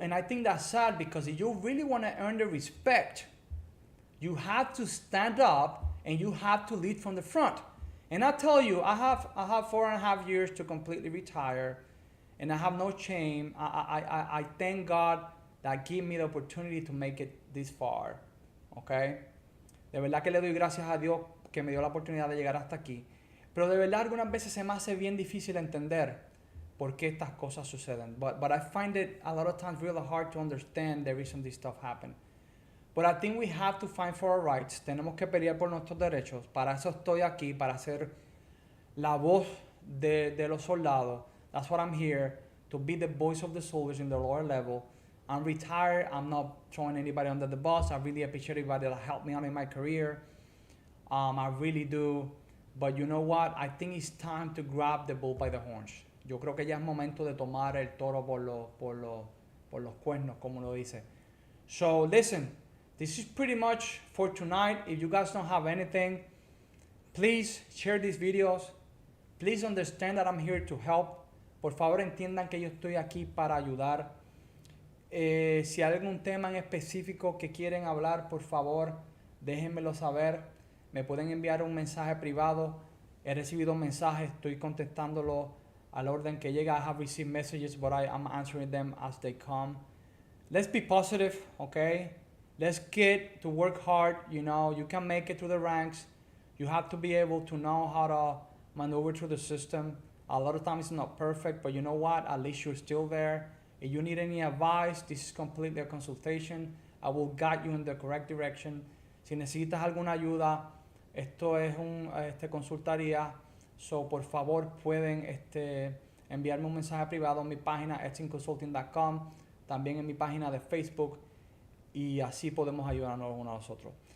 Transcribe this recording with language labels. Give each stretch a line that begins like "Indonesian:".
English: And I think that's sad, because if you really want to earn the respect, you have to stand up and you have to lead from the front. And I tell you, I have 4.5 years to completely retire, and I have no shame. I thank God that gave me the opportunity to make it this far, okay?
Spanish: De verdad que le doy gracias a Dios que me dio la oportunidad de llegar hasta aquí. Pero de verdad algunas veces se me hace bien difícil entender por qué estas cosas suceden.
English: But I find it a lot of times really hard to understand the reason this stuff happen. But I think we have to fight for our rights.
Spanish: Tenemos que pelear por nuestros derechos. Para eso estoy aquí, para ser la voz de los soldados.
English: That's what I'm here, to be the voice of the soldiers in the lower level. I'm retired. I'm not throwing anybody under the bus. I really appreciate everybody that helped me out in my career. I really do. But you know what? I think it's time to grab the bull by the horns.
Spanish: Yo creo que ya es momento de tomar el toro por los cuernos, como lo dice.
English: So listen, this is pretty much for tonight. If you guys don't have anything, please share these videos. Please understand that I'm here to help.
Spanish: Por favor, entiendan que yo estoy aquí para ayudar. Si hay algún tema en específico que quieren hablar, por favor, déjenmelo saber. Me pueden enviar un mensaje privado. He recibido mensajes, estoy contestándolo al orden que llega.
English: I have received messages, but I'm answering them as they come. Let's be positive, okay? Let's get to work hard. You know, you can make it through the ranks. You have to be able to know how to maneuver through the system. A lot of times it's not perfect, but you know what? At least you're still there. If you need any advice, this is completely a consultation. I will guide you in the correct direction.
Spanish: Si necesitas alguna ayuda, esto es un consultaría. So, por favor, pueden enviarme un mensaje privado en mi página acftconsulting.com, también en mi página de Facebook, y así podemos ayudarnos unos a los otros.